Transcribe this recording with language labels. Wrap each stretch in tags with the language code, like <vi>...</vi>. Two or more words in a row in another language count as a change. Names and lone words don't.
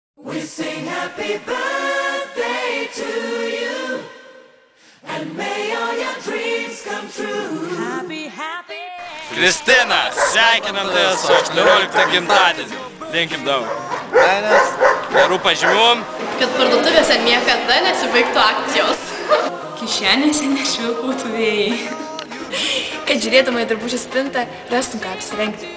<en>We sing happy birthday to you, and may all your dreams come true. Happy, happy.</en> <lt>Kristina, sveikinam tave su 18 gimtadieniu. Linkim daug. Gerų pažymių. Kad parduotuvėse niekada nesibaigtų akcijos. Kišenėse nešvilpautų vėjai. Kad žiūrėdama į drabužių spintą, rastum ką apsirengti.</lt>